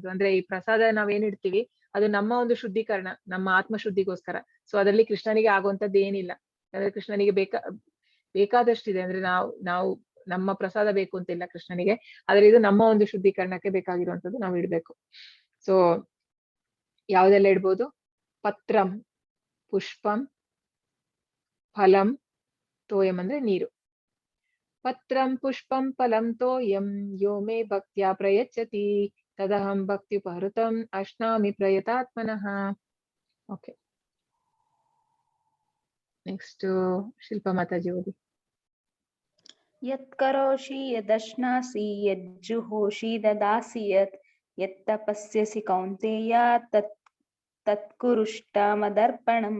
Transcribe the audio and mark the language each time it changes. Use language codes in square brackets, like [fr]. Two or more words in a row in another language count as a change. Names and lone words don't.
[kn] ಅಂದ್ರೆ ಈ ಪ್ರಸಾದ ನಾವೇನಿಡ್ತೀವಿ ಅದು ನಮ್ಮ ಒಂದು ಶುದ್ಧೀಕರಣ, ನಮ್ಮ ಆತ್ಮ ಶುದ್ಧಿಗೋಸ್ಕರ. ಸೊ ಅದರಲ್ಲಿ ಕೃಷ್ಣನಿಗೆ ಆಗುವಂಥದ್ದು ಏನಿಲ್ಲ. ಅಂದ್ರೆ ಕೃಷ್ಣನಿಗೆ ಬೇಕಾದಷ್ಟಿದೆ. ಅಂದ್ರೆ ನಾವು ನಮ್ಮ ಪ್ರಸಾದ ಬೇಕು ಅಂತಿಲ್ಲ ಕೃಷ್ಣನಿಗೆ, ಆದ್ರೆ ಇದು ನಮ್ಮ ಒಂದು ಶುದ್ಧೀಕರಣಕ್ಕೆ ಬೇಕಾಗಿರುವಂತದ್ದು ನಾವು ಇಡ್ಬೇಕು. ಸೊ ಯಾವ್ದೆಲ್ಲ ಇಡ್ಬೋದು? [sa] ಪತ್ರಂ, ಪುಷ್ಪಂ, ಫಲಂ, ತೋಯಂ [kn] ಅಂದ್ರೆ ನೀರು. [sa] ಪತ್ರಂ ಪುಷ್ಪಂ ಫಲಂ ತೋಯಂ ಯೋ ಮೇ ಭಕ್ತ್ಯಾ ಪ್ರಯಚ್ಛತಿ ತದಹಂ ಭಕ್ತ್ಯುಪಹೃತಂ ಅಶ್ನಾಮಿ ಪ್ರಯತಾತ್ಮನಃ. [en] OK, next [kn] ಶಿಲ್ಪಾ ಮಾತಾಜಿ ಓದಿ. [sa] ಯತ್ಕರೋಷಿ ಯದಶ್ನಾಸಿ ಯಜ್ಜುಹೋಷಿ ದದಾಸಿ ಯತ್ತಪಸ್ಯಸಿ ಕೌಂತೆಯ ತತ್ಕುರುಷ್ಟ ಮದರ್ಪಣಂ.